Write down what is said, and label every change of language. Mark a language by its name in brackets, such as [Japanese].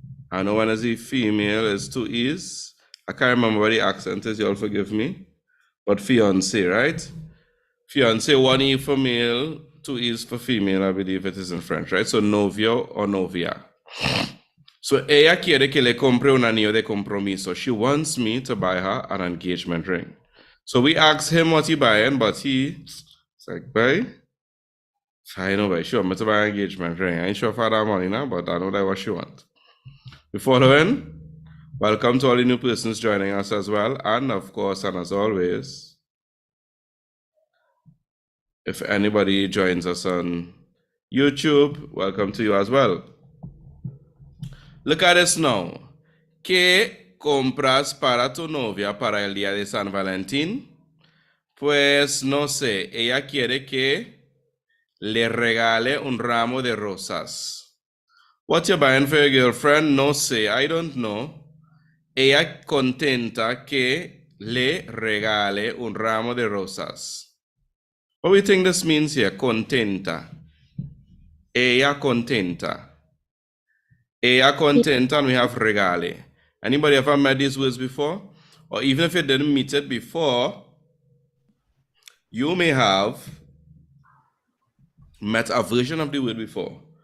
[English] I know when I say female is two E's. I can't remember what the accent is, you'll forgive me. But fiance, right? Fiance, one E for male, two E's for female, I believe it is in French, right? So novio or novia. [Spanish] So ella quiere que le compre un anillo de compromiso. [English] She wants me to buy her an engagement ring. So we asked him what he buying, but he's like, buy? I know, she want me to buy an engagement ring. I ain't sure for that money now, but I know that's what she wants. We following? Welcome to all the new persons joining us as well. And of course, and as always, if anybody joins us on YouTube, welcome to you as well. Look at this now. [Spanish] ¿Qué compras para tu novia para el día de San Valentín? Pues no sé, ella quiere que le regale un ramo de rosas. [English] What you buying for your girlfriend? [Spanish] No sé, [English] I don't know. [Spanish] Ella contenta que le regale un ramo de rosas. [English] What do you think this means here? Contenta. [Spanish] Ella contenta. Ella contenta, [English] and we have regale. Anybody ever met these words before? Or even if you didn't meet it before, you may have met a version of the word before.